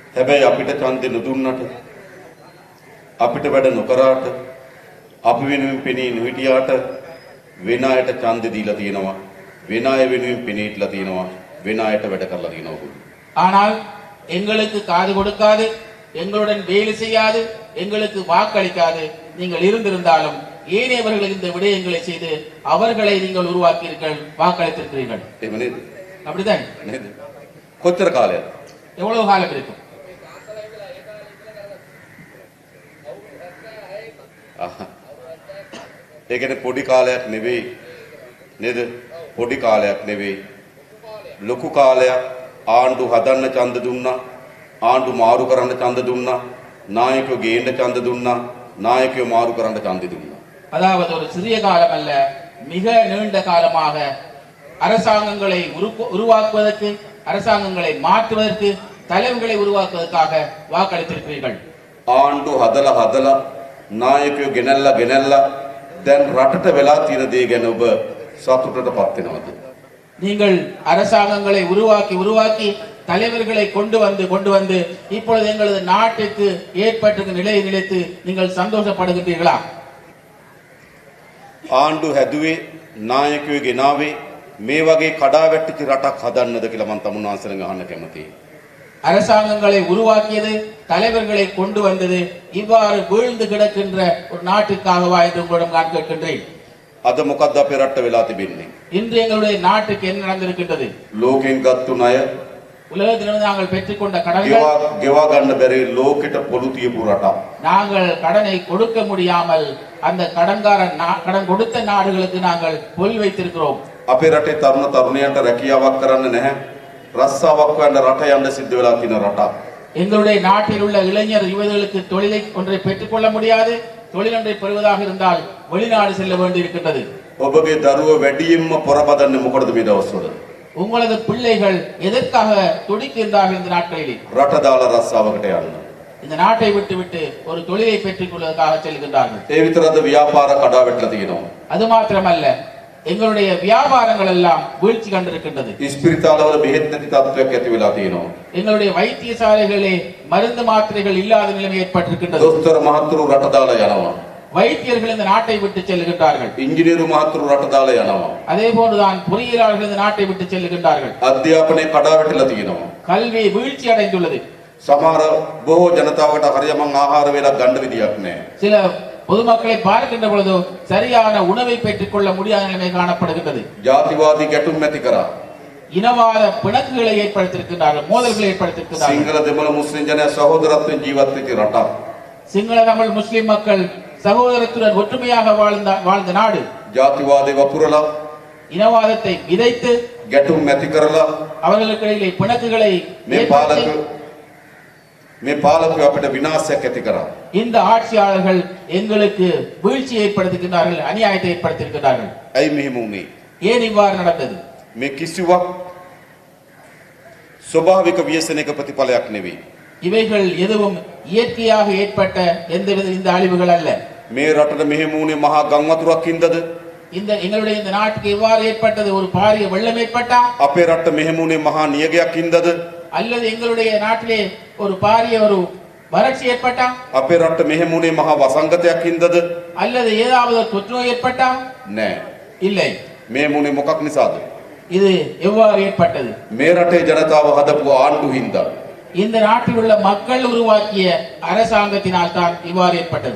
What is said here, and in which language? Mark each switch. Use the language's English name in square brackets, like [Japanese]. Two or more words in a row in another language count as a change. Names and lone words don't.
[Sinhala] හැබැයි අපිට ඡන්දෙ නොදුන්නට අපිට වැඩ නොකරාට අපි වෙනුවෙන් පෙනී නොහිටියාට වෙන අයට ඡන්දෙ දීලා තියෙනවා. වෙන අය වෙනුවෙන් පෙනී හිටලා තියෙනවා. වෙන අයට වැඩ කරලා තියෙනවා. [Tamil] ஆனால் எங்களுக்கு காது கொடுக்காது, எங்களுடன் வேலை செய்யாது, எங்களுக்கு வாக்களிக்காது நீங்கள் இருந்திருந்தாலும் ஏனையவர்களுக்கு இந்த விடயங்களை செய்து அவர்களை நீங்கள் உருவாக்கியிருங்கள், வாக்களித்திருக்கிறீர்கள். [Sinhala] එහෙම නේද? [Tamil] அப்படிதான் [Sinhala] නේද? කොච්චර කාලයක්? [Tamil] எவ்வளவு காலம் இருக்கும்? [Sinhala] ඒ කියන්නේ පොඩි කාලයක් නෙවෙයි නේද? පොඩි කාලයක් නෙවෙයි. ලොකු කාලයක් ආණ්ඩු හදන්න ඡන්ද දුන්නා. ආණ්ඩු මාරු කරන්න ඡන්ද දුන්නා. නායකයෝ ගේන්න ඡන්ද දුන්නා. නායකයෝ මාරු කරන්න ඡන්ද දුන්නා. [Tamil] அதாவது ஒரு சிறிய காலம் அல்ல, மிக நீண்ட காலமாக அரசாங்கங்களை உருவாக்குவதற்கு, அரசாங்கங்களை மாற்றுவதற்கு, தலைவர்களை உருவாக்குவதற்காக வாக்களித்திருக்கிறீர்கள். [Sinhala] ආණ්ඩු හදලා නායකයෝ ගෙනල්ලා දැන් රටට වෙලා තියෙන දේ ගැන ඔබ සතුටටපත් වෙනවද? [Tamil] நீங்கள் அரசாங்கங்களை உருவாக்கி தலைவர்களை கொண்டு வந்து இப்பொழுது எங்களது நாட்டுக்கு ஏற்பட்டிருக்கும் நிலையை நினைத்து நீங்கள் சந்தோஷப்படுகிறீர்களா? [Sinhala] ආණ්ඩු හැදුවේ නායකයෝ ගෙනාවේ මේ වගේ කඩාවැටිච්ච රටක් හදන්නද කියලා මම තමුන්වහන්සේගෙන් අහන්න කැමතියි. [Tamil] அரசாங்கங்களை உருவாக்கியது, தலைவர்களை கொண்டு வந்தது, இவ்வாறு வீழ்ந்து கிடக்கின்ற ஒரு நாட்டுக்காகவா என்று உங்களிடம் நான் கேட்கின்றேன். [Sinhala] අද මොකද්ද අපේ රටට වෙලා තිබෙන්නේ? [Tamil] இன்று எங்களுடைய நாட்டுக்கு என்ன நடந்திருக்கின்றது? [Sinhala] ලෝකෙන් ගත්තු ණය [Tamil] உலகத்திலிருந்து நாங்கள் பெற்றுக்கொண்ட கடன்கள், [Sinhala] ගෙවා ගන්න බැරි ලෝකෙට පොළු තියපු රටක්. [Tamil] நாங்கள் கடனை கொடுக்க முடியாமல் அந்த கடன் கொடுத்த நாடுகளுக்கு நாங்கள் பொல் வைத்திருக்கிறோம். [Sinhala] අපේ රටේ තරුණ තරුණියන්ට රැකියාවක් කරන්න නැහැ. රස්සාවක් හොයන්න රට යන්න සිද්ධ වෙලා තියෙන රටක්. [Tamil] எங்களுடைய நாட்டில் உள்ள இளைஞர் யுவதிகளுக்கு தொழிலை ஒன்றை பெற்றுக்கொள்ள முடியாது. தொழில் ஒன்றை பெறுவதாக இருந்தால் வெளிநாடு செல்ல வேண்டி இருக்கின்றது. [Sinhala] ඔබගේ දරුවෝ වැඩියෙන්ම පොරබදන්නේ මොකටද මේ දවස්වල? [Tamil] உங்களது பிள்ளைகள் எதற்காக துடிக்கின்றார்கள் இந்த நாட்களில்? [Sinhala] රට දාලා රස්සාවකට යන්න. [Tamil] இந்த நாட்டை விட்டு ஒரு தொழிலை பெற்றுக் கொள்வதற்காக செல்கின்றார்கள். [Sinhala] ඒ විතරද ව්‍යාපාර කඩාවැටලා තියෙනවා. [Tamil] அது மாத்திரமல்ல, எங்களுடைய வியாபாரங்கள் எல்லாம் வீழ்ச்சி கண்டிருக்கின்றது. [Sinhala] ඉස්පිරිතාලවල බෙහෙත් නැති තත්ත්වයක් ඇති වෙලා තියෙනවා. [Tamil] எங்களுடைய வைத்தியசாலைகளிலே மருந்து மாத்திரைகள் இல்லாத நிலைமை ஏற்பட்டிருக்கின்றது. [Sinhala] දොස්තර මහතුරු රට දාලා යනවා. [Tamil] வைத்தியர்கள் இந்த நாட்டை விட்டு செல்கின்றார்கள். [Sinhala] ඉංජිනේරු මහතුරු රට දාලා යනවා. [Tamil] அதே போன்றுதான் பொறியியலாளர்கள் இந்த நாட்டை விட்டு செல்கின்றார்கள். [Sinhala] අධ්‍යාපනයේ කඩාවැටලා තියෙනවා. [Tamil] கல்வி வீழ்ச்சி அடைந்துள்ளது. [Sinhala] සමහර බොහෝ ජනතාවට හරියමං ආහාර වේලක් ගන්න විදියක් නැහැ. [Tamil] சில பொதுமக்களை பார்க்கின்ற பொழுது சரியான உணவை பெற்றுக் கொள்ள முடியாத நிலைமை காணப்படுகின்றது. [Sinhala] ජාතිවාදී ගැටුම් ඇති කරා. [Tamil] இனவாத பிணக்குகளை ஏற்படுத்தியிருக்கிறார்கள், மோதல்களை ஏற்படுத்தியிருக்கிறார்கள். [Sinhala] සිංහල දෙමළ මුස්ලිම් ජනයා සහෝදරත්වයෙන් ජීවත් වෙච්ච රටක්. [Tamil] சிங்கள தமிழ் முஸ்லிம் மக்கள் சகோதரத்துடன் ஒற்றுமையாக வாழ்ந்த நாடு. [Sinhala] ජාතිවාදී වපුරලා [Tamil] இனவாதத்தை விதைத்து [Sinhala] ගැටුම් ඇති කරලා [Tamil] அவர்களுக்கு இடையிலே பிணக்குகளை [Sinhala] මේ පාලකයෝ අපිට විනාශයක් ඇති කරා. [Tamil] இந்த ஆட்சியாளர்கள் எங்களுக்கு வீழ்ச்சி ஏற்படுத்துகின்றார்கள், அநியாயத்தை ஏற்படுத்தியிருக்கிறார்கள். [Sinhala] ඇයි මෙහෙම වුනේ? [Tamil] ஏன் இவ்வாறு நடந்தது? [Sinhala] මේ කිසිවක් ස්වභාවික ව්‍යසනයක ප්‍රතිඵලයක් නෙවෙයි. [Tamil] இவைகள் எதுவும் இயற்கையாக ஏற்பட்ட எந்தவித இந்த அழிவுகள் அல்ல. [Sinhala] මේ රටට මෙහෙම වුනේ මහා ගම් වතුරක් හින්දාද? [Tamil] எங்களுடைய இந்த நாட்டுக்கு எவ்வாறு ஏற்பட்டது? ஒரு பாரிய வெள்ளம் ஏற்பட்டா? [Sinhala] අපේ රටට මෙහෙම වුනේ මහා නියගයක් හින්දාද? [Tamil] அல்லது எங்களுடைய நாட்டிலே ஒரு பாரிய ஒரு வறட்சி ஏற்பட்டா? [Sinhala] අපේ රටට මෙහෙම වුනේ මහා වසංගතයක් හින්දාද? [Tamil] அல்லது ஏதாவது தொற்று நோய் ஏற்பட்டா? [Sinhala] නෑ. [Tamil] இல்லை. [Sinhala] මේ වුනේ මොකක් නිසාද? [Tamil] இது எவ்வாறு ஏற்பட்டது? [Sinhala] මේ රටේ ජනතාව හදපු ආණ්ඩු හින්දා. [Tamil] இந்த நாட்டில் உள்ள மக்கள் உருவாக்கிய அரசாங்கத்தினால் தான் இவ்வாறு ஏற்பட்டது.